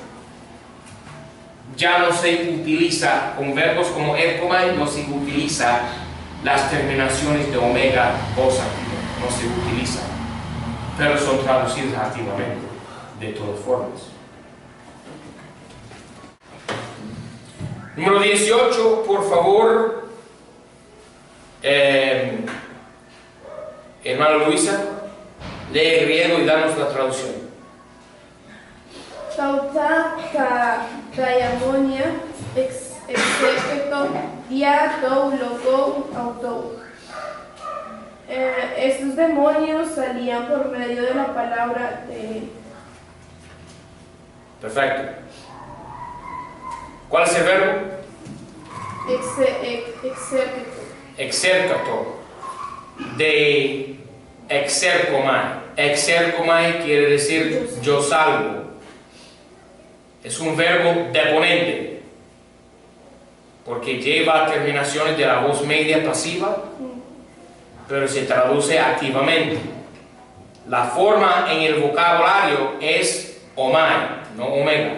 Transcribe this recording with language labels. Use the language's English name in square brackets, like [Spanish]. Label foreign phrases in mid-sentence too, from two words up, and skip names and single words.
[Spanish] Ya no se utiliza, con verbos como erkomai, no se utiliza las terminaciones de omega, voz activa, no se utiliza, pero son traducidas activamente, de todas formas. Número 18, por favor, hermana Luisa, lee griego y danos la traducción. [Greek] ταῦτα δαιμόνια ἐξήρχετο διὰ τοῦ λόγου αὐτοῦ. [Spanish] Estos demonios salían por medio de la palabra de... Perfecto. ¿Cuál es el verbo? Exergeto. Exercato. De exercomai. Exercomai quiere decir yo salgo. Es un verbo deponente. porque lleva terminaciones de la voz media pasiva, pero se traduce activamente. La forma en el vocabulario es omai, no omega.